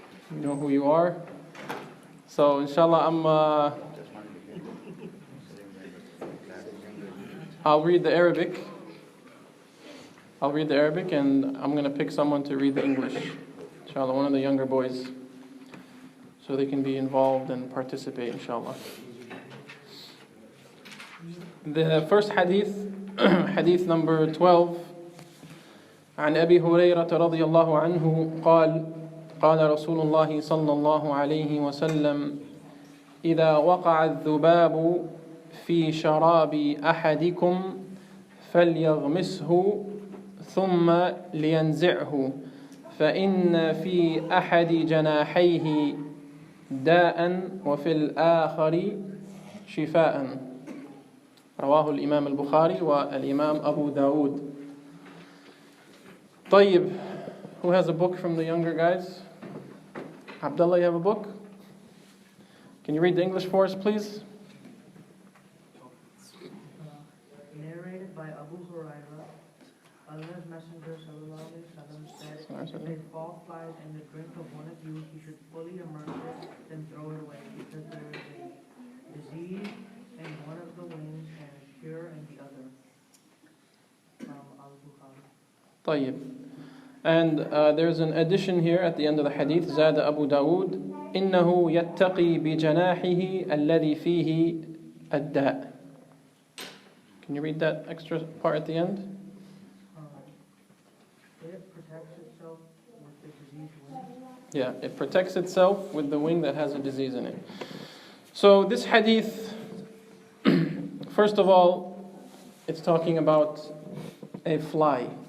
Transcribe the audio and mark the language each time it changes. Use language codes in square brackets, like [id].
[en] You know who you are. So, inshallah, I'll read the Arabic. And I'm going to pick someone to read the English. Inshallah, one of the younger boys, so they can be involved and participate, inshallah. The first hadith, hadith number 12, [ar] عن أبي هريرة رضي الله عنه قال قال رسول الله صلى الله عليه وسلم إذا وقع الذباب في شراب أحدكم فليغمسه ثم لينزعه فإن في أحد جناحيه داء وفي الآخر شفاء. رواه الإمام البخاري والإمام أبو داود. [en] طيب, who has a book from the younger guys? Abdullah, you have a book? Can you read the English for us, please? Narrated by Abu Hurairah, Allah's Messenger sallallahu alaihi wasallam said, if a fall flies in the drink of one of you, he should fully immerse it, then throw it away, because there is a disease in one of the wings and a cure in the other. From Al-Bukhari. [ar] طيب. [en] And there's an addition here at the end of the hadith. [ar] زاد أبو داود إنه يتقي بجناحه الذي فيه الداء. [en] Can you read that extra part at the end? It protects itself with the diseased wing. Yeah, it protects itself with the wing that has a disease in it. So this hadith, first of all, it's talking about a fly.